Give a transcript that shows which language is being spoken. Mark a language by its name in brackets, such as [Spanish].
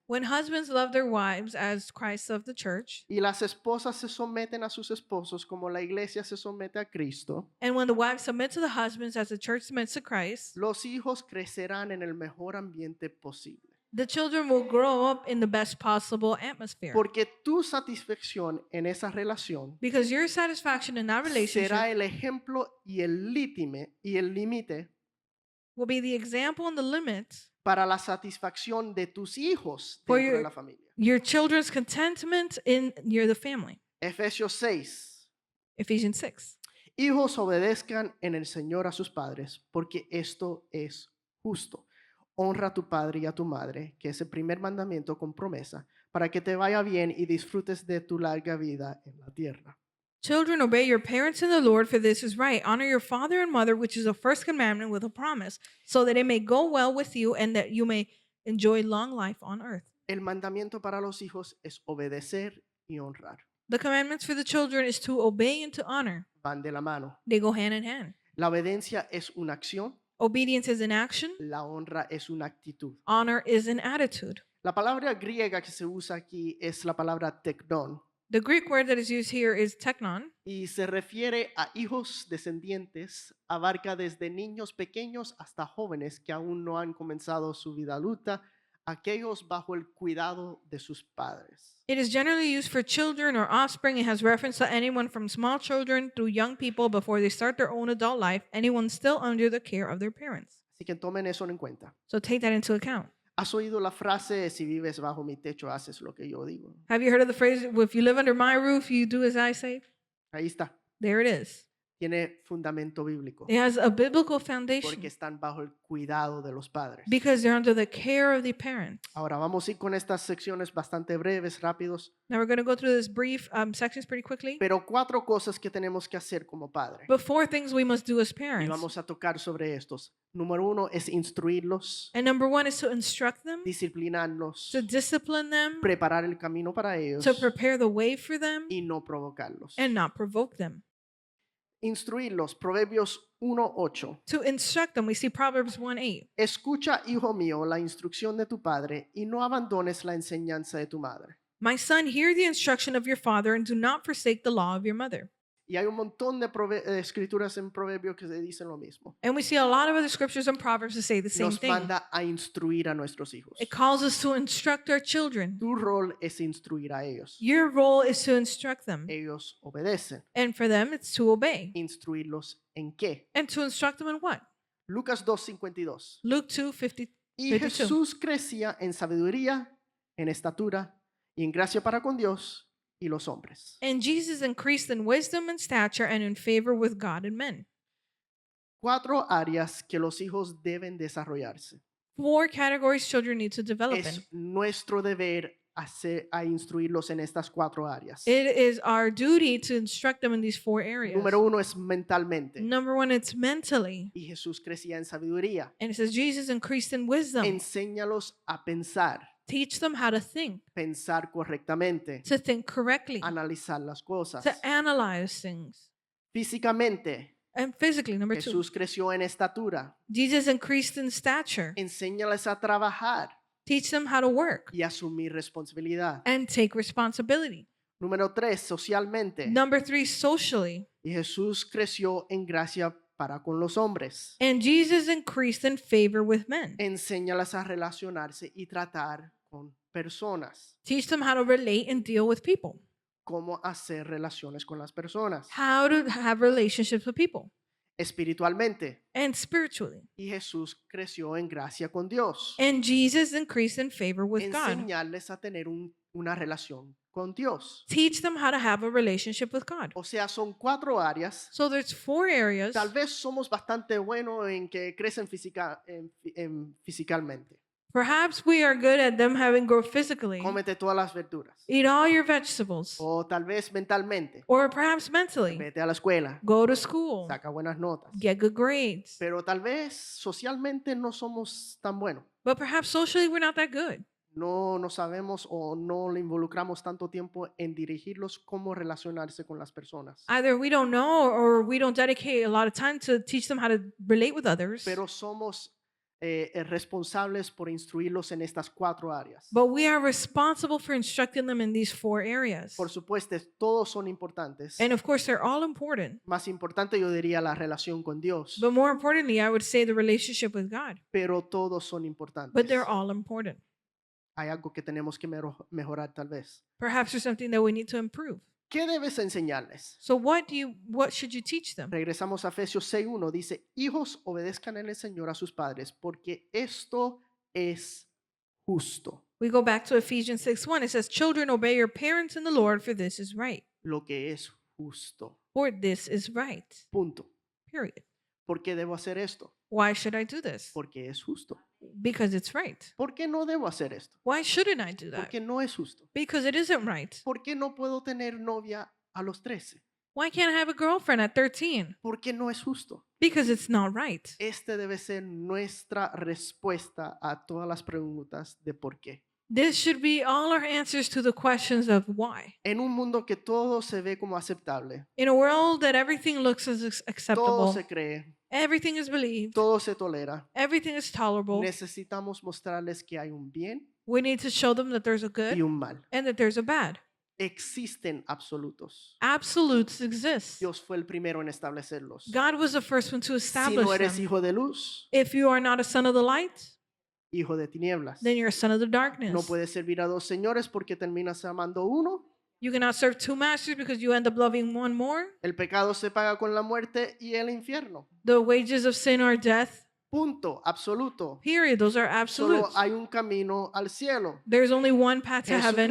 [English] When husbands love their wives as Christ loved the church, [Spanish] y las esposas se someten a sus esposos como la iglesia se somete a Cristo, [English] and when the wives submit to the husbands as the church submits to Christ, [Spanish] los hijos crecerán en el mejor ambiente posible. [English] the children will grow up in the best possible atmosphere. [Spanish] Porque tu satisfacción en esa relación [English] Because your satisfaction in that relationship [Spanish] será el ejemplo y el límite [English] will be the example and the limit [Spanish] para la satisfacción de tus hijos [English] For [Spanish] dentro de [English] your- [Spanish] la familia. [English] your children's contentment in the family. [Spanish] Efesios 6. [English] Ephesians 6. [Spanish] Hijos, obedezcan en el Señor a sus padres, porque esto es justo. Honra a tu padre y a tu madre, que es el primer mandamiento con promesa, para que te vaya bien y disfrutes de tu larga vida en la tierra. [English] Children, obey your parents in the Lord, for this is right. Honor your father and mother, which is the first commandment with a promise, so that it may go well with you and that you may enjoy long life on earth. [Spanish] El mandamiento para los hijos es obedecer y honrar. [English] The commandments for the children is to obey and to honor. [Spanish] Van de la mano. [English] They go hand in hand. [Spanish] La obediencia es una acción, [English] Obedience is an action, [Spanish] la honra es una actitud. [English] honor is an attitude. [Spanish] La palabra griega que se usa aquí es la palabra teknon [English] The Greek word that is used here is teknon, [Spanish] y se refiere a hijos descendientes, abarca desde niños pequeños hasta jóvenes que aún no han comenzado su vida adulta aquellos bajo el cuidado de sus padres. [English] It is generally used for children or offspring. It has reference to anyone from small children through young people before they start their own adult life, anyone still under the care of their parents. [Spanish] Así que tomen eso en cuenta. [English] So take that into account. [Spanish] ¿Has oído la frase, si vives bajo mi techo, haces lo que yo digo? [English] Have you heard of the phrase, if you live under my roof, you do as I say? [Spanish] Ahí está. [English] There it is. [Spanish] Tiene fundamento bíblico. [English] It has a biblical [Spanish] Porque [English] foundation [Spanish] están bajo el cuidado de los padres. [English] because they're under the care of the parents. [Spanish] Ahora vamos a ir con estas secciones bastante breves, rápidos, [English] Now we're going to go through this brief sections pretty quickly. [Spanish] pero 4 cosas que tenemos que hacer como padre. [English] But 4 things we must do as [Spanish] Y [English] parents. [Spanish] vamos a tocar sobre estos. Número 1 es instruirlos, [English] And number 1 is to instruct them, [Spanish] disciplinarlos, [English] to discipline them, [Spanish] preparar el camino para ellos [English] to prepare the way for them, [Spanish] y no provocarlos. [English] and not provoke them. [Spanish] Instruirlos, Proverbios 1:8. [English] To instruct them, we see Proverbs 1:8. [Spanish] Escucha, hijo mío, la instrucción de tu padre y no abandones la enseñanza de tu madre. [English] My son, hear the instruction of your father and do not forsake the law of your mother. [Spanish] Y hay un montón de escrituras en Proverbios que se dicen lo mismo. [English] And we see a lot of other scriptures and Proverbs that say the same [Spanish] Nos [English] thing. [Spanish] manda a instruir a nuestros hijos. [English] It calls us to instruct our children. [Spanish] Tu rol es instruir a ellos. [English] Your role is to instruct them. [Spanish] Ellos obedecen. [English] And for them, it's to obey. [Spanish] ¿Instruirlos en qué? [English] And to instruct them in what? [Spanish] Lucas 2:52. [English] Luke 2:50. [Spanish] Y [English] 52. [Spanish] Jesús crecía en sabiduría, en estatura y en gracia para con Dios y los hombres. [English] And Jesus increased in wisdom and stature and in favor with God and men. [Spanish] 4 áreas que los hijos deben desarrollarse. [English] 4 categories children need to develop in. [Spanish] Es nuestro deber a instruirlos en estas 4 áreas. [English] It is our duty to instruct them in these 4 areas. [Spanish] Número 1 es mentalmente. [English] Number 1, it's mentally. [Spanish] Y Jesús crecía en sabiduría. [English] And it says Jesus increased in wisdom. [Spanish] Enséñalos a pensar, [English] Teach them how to think [Spanish] correctamente, [English] correctly, [Spanish] analizar las cosas. [English] to analyze things. [Spanish] Físicamente, [English] And physically, number 2, [Spanish] Jesús creció en estatura. [English] Jesus increased in stature. [Spanish] Enséñales a trabajar [English] Teach them how to work [Spanish] y asumir responsabilidad. [English] and take responsibility. [Spanish] Número 3, socialmente. [English] Number 3, socially. [Spanish] Y Jesús creció en gracia para con los hombres. [English] And Jesus increased in favor with men. [Spanish] Enséñalas a relacionarse y tratar con personas. [English] Teach them how to relate and deal with people, [Spanish] Cómo hacer relaciones con las personas. [English] how to have relationships with people, [Spanish] Espiritualmente. [English] and spiritually. [Spanish] Y Jesús creció en gracia con Dios. [English] And Jesus increased in favor with God. [Spanish] Enseñarles a tener una relación con Dios. [English] Teach them how to have a relationship with God. [Spanish] O sea, son 4 áreas. [English] So there's 4 areas. [Spanish] Tal vez somos bastante buenos en que crecen físicamente. [English] Perhaps we are good at them having growth physically. [Spanish] Cómete todas las verduras. [English] Eat all your vegetables. [Spanish] O tal vez mentalmente. [English] Or perhaps mentally. [Spanish] Vete a la escuela. [English] Go to school. [Spanish] Saca buenas notas. [English] Get good grades. [Spanish] Pero tal vez socialmente no somos tan buenos. [English] But perhaps socially we're not that good. [Spanish] No sabemos o no le involucramos tanto tiempo en dirigirlos cómo relacionarse con las personas. [English] Either we don't know or we don't dedicate a lot of time to teach them how to relate with others. [Spanish] Pero somos responsables por instruirlos en estas 4 áreas. [English] But we are responsible for instructing them in these 4 areas. [Spanish] Por supuesto, todos son importantes. [English] And of course, they're all important. [Spanish] Más importante yo diría la relación con Dios. [English] But more importantly, I would say the relationship with God. [Spanish] Pero todos son importantes. [English] But they're all important. [Spanish] Hay algo que tenemos que mejorar tal vez. [English] Perhaps there's something that we need to improve. [Spanish] ¿Qué debes enseñarles? [English] So what should you teach them? [Spanish] Regresamos a Efesios 6:1. Dice, hijos, obedezcan en el Señor a sus padres, porque esto es justo. [English] We go back to Ephesians 6:1. It says, "Children, obey your parents in the Lord, for this is right." [Spanish] Lo que es justo. [English] For this is right. [Spanish] Punto. [English] Period. [Spanish] ¿Por qué debo hacer esto? [English] Why should I do this? [Spanish] Porque es justo. [English] Because it's right. [Spanish] ¿Por qué no debo hacer esto? [English] Why shouldn't I do that? [Spanish] Porque no es justo. [English] Because it isn't right. [Spanish] ¿Por qué no puedo tener novia a los 13? [English] Why can't I have a girlfriend at 13? [Spanish] Porque no es justo. [English] Because it's not right. [Spanish] Este debe ser nuestra respuesta a todas las preguntas de por qué. [English] This should be all our answers to the questions of why. [Spanish] En un mundo que todo se ve como aceptable, [English] In a world that everything looks as [Spanish] todo [English] acceptable, [Spanish] se cree, [English] everything is believed, [Spanish] todo se tolera, [English] everything is tolerable, [Spanish] necesitamos mostrarles que hay un bien [English] we need to show them that there's a good [Spanish] y un mal. [English] and that there's a bad. [Spanish] Existen absolutos. [English] Absolutes exist. [Spanish] Dios fue el primero en establecerlos. [English] God was the first one to [Spanish] Si [English] establish [Spanish] no eres [English] them. [Spanish] hijo de luz, [English] If you are not a son of the light, [Spanish] hijo de tinieblas. [English] then you're a son of the [Spanish] No [English] darkness. [Spanish] puedes servir a dos señores porque terminas amando uno. [English] You cannot serve two masters because you end up loving one more. [Spanish] El pecado se paga con la muerte y el infierno. [English] The wages of sin are death. [Spanish] Punto, absoluto. [English] Period. Those are [Spanish] Solo [English] absolutes. [Spanish] hay un camino al cielo. [English] There's only one path to heaven,